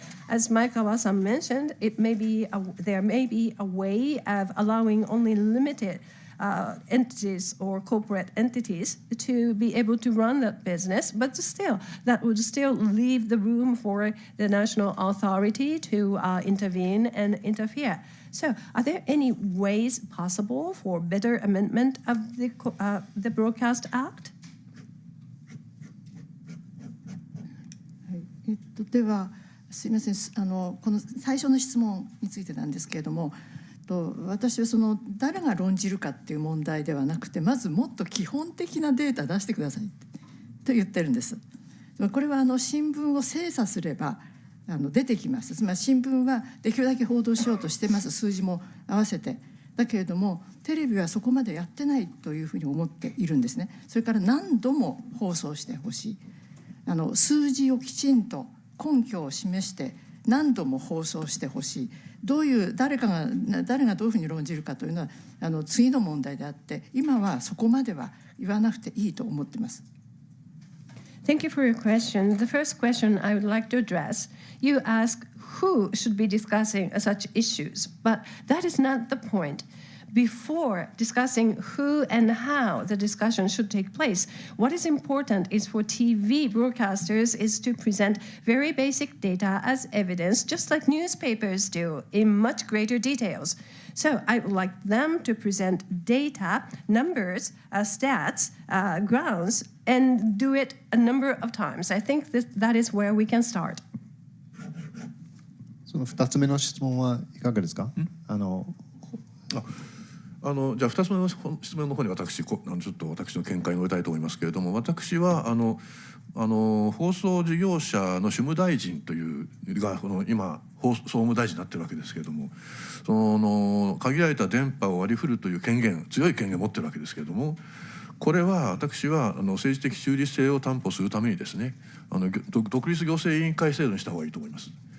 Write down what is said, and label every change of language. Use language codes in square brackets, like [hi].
[en] As Maekawa-san mentioned, there may be a way of allowing only limited entities or corporate entities to be able to run that business, but still, that would still leave the room for the national authority to intervene and interfere. So, are there any ways possible for better amendment of the Broadcast Act? [ja] ではすみません、この最初の質問についてなんですけれども、私は誰が論じるかっていう問題ではなくて、まずもっと基本的なデータ出してくださいと言ってるんです。これは新聞を精査すれば出てきます。つまり新聞はできるだけ報道しようとしてます、数字も合わせて。だけれどもテレビはそこまでやってないというふうに思っているんですね。それから何度も放送してほしい。数字をきちんと根拠を示して何度も放送してほしい。誰がどういうふうに論じるかというのは次の問題であって、今はそこまでは言わなくていいと思っています。 [en] Thank you for your question. The first question I would like to address, you ask who should be discussing such issues, but that is not the point. Before discussing who and how the discussion should take place, what is important is for TV broadcasters is to present very basic data as evidence, just like newspapers do, in much greater details. So I would like them to present data, numbers, stats, grounds, and do it a number of times. I think that is where we can start. [ja] その2つ目の質問はいかがですか？じゃあ2つ目の質問の方に私ちょっと私の見解を述べたいと思いますけれども、私は放送事業者の主務大臣というが今総務大臣になっているわけですけれども、限られた電波を割り振るという強い権限を持っているわけですけれども、これは私は政治的中立性を担保するためにですね、独立行政委員会制度にした方がいいと思います。